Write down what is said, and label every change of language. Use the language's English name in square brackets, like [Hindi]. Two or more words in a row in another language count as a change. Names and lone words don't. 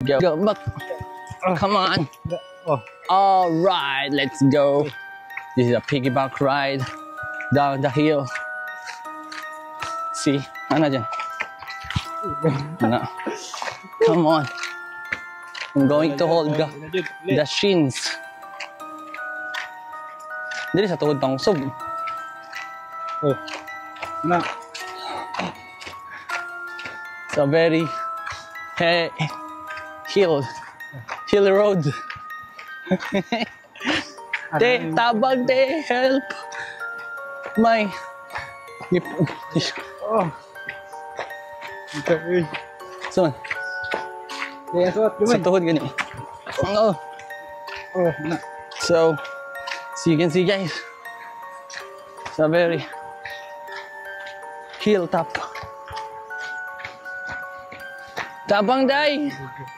[English] Go back. Come on. Oh. All right, let's go. This is a piggyback ride down the hill. See, [Cebuano] ano dyan? Ano? [English] Come on. I'm going to hold the shins. [Cebuano] Dili sa tuhod pang usog. Oh. Na. [English] It's a very hilly road. [Cebuano] Te, tabang te, help. [English] My. Oh. Okay. So, [Cebuano] Kaya sa tuhod gani. Oh. Oh, na. [English] So, so you can see guys, it's a very hilltop. [Cebuano] Tabang day!